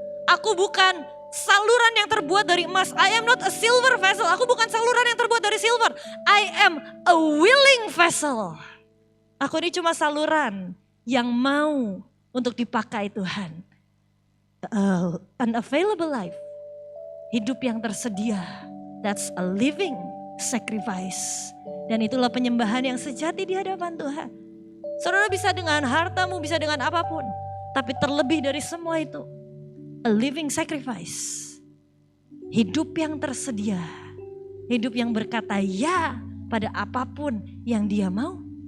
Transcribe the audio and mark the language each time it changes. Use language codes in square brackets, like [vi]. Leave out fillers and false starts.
[id] Aku bukan saluran yang terbuat dari emas. [en] I am not a silver vessel. [id] Aku bukan saluran yang terbuat dari silver. [en] I am a willing vessel. [id] Aku ini cuma saluran yang mau untuk dipakai Tuhan. [en] An available life. [id] Hidup yang tersedia. [en] That's a living sacrifice. [id] Dan itulah penyembahan yang sejati di hadapan Tuhan. Saudara bisa dengan hartamu, bisa dengan apapun. Tapi terlebih dari semua itu. [en] A living sacrifice. [id] Hidup yang tersedia. Hidup yang berkata ya pada apapun yang dia mau.